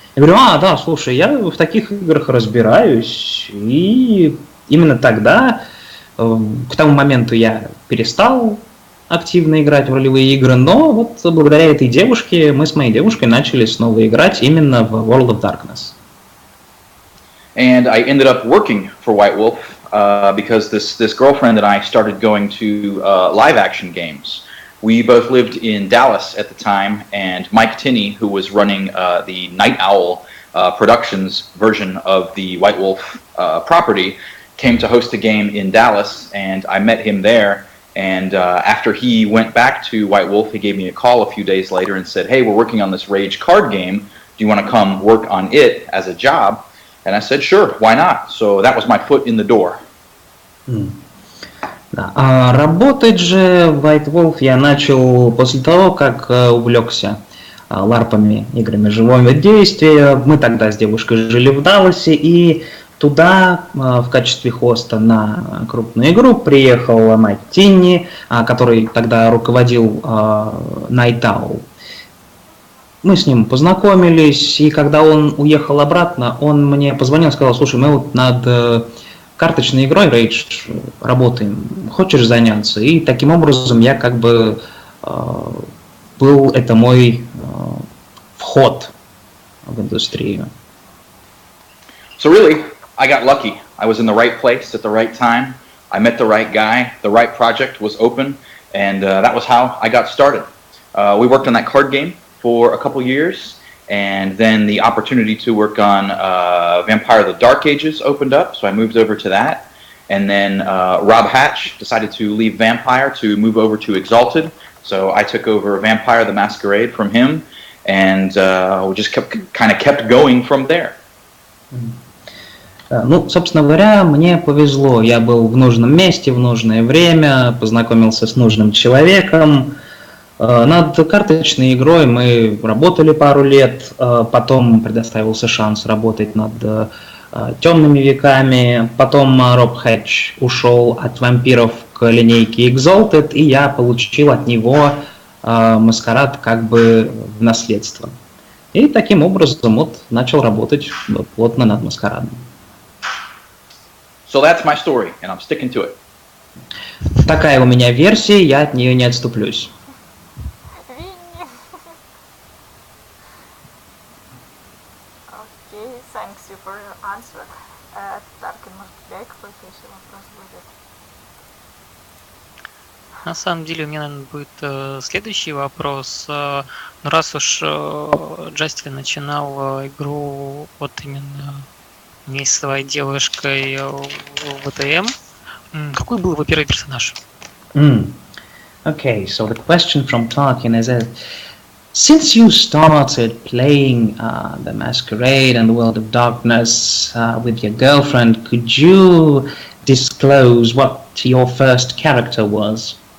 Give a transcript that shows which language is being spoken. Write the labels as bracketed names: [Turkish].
[Russian] Я говорю, да, слушай, я в таких играх разбираюсь. И именно тогда, к тому моменту я перестал активно играть в ролевые игры, но вот благодаря этой девушке мы с моей девушкой начали снова играть именно в World of Darkness. [English] And I ended up working for White Wolf because this girlfriend and I started going to live action games. We both lived in Dallas at the time, and Mike Tinney, who was running the Night Owl Productions version of the White Wolf property, came to host a game in Dallas, and I met him there. And after he went back to White Wolf, he gave me a call a few days later and said, "Hey, we're working on this Rage card game. Do you want to come work on it as a job?" And I said, "Sure, why not?" So that was my foot in the door. [Russian] Да. А работать же в White Wolf я начал после того, как увлекся ларпами, играми живого действия. Мы тогда с девушкой жили в Далласе, и туда в качестве хоста на крупную игру приехал Майк Тинни, который тогда руководил Night Owl. Мы с ним познакомились, и когда он уехал обратно, он мне позвонил и сказал: "Слушай, мы вот над карточной игрой Rage работаем, хочешь заняться?" И таким образом я как бы был, это мой вход в индустрию. [English] So really, I got lucky. I was in the right place at the right time. I met the right guy. The right project was open, and that was how I got started. We worked on that card game for a couple years, and then the opportunity to work on Vampire: The Dark Ages opened up, so I moved over to that. And then Rob Hatch decided to leave Vampire to move over to Exalted, so I took over Vampire: The Masquerade from him, and we just kept going from there. [Russian] Ну, собственно говоря, мне повезло. Я был в нужном месте, в нужное время, познакомился с нужным человеком. Над карточной игрой мы работали пару лет, потом предоставился шанс работать над темными веками, потом Роб Хэтч ушел от вампиров к линейке Exalted, и я получил от него Маскарад как бы в наследство. И таким образом вот начал работать плотно над Маскарадом. [English] So that's my story, and I'm sticking to it. [Russian] Такая у меня версия, я от нее не отступлюсь. [English] Окей, thanks you for your answer. [Russian] Таркин, может, у тебя какой-то еще вопрос будет? На самом деле у меня, наверное, будет следующий вопрос. Ну, раз уж Джастин начинал игру вот именно вместе с своей девушкой в ВТМ, какой был его первый персонаж? [English] Okay, so the question from Tarkin is that since you started playing the Masquerade and the World of Darkness with your girlfriend, could you disclose what your first character was?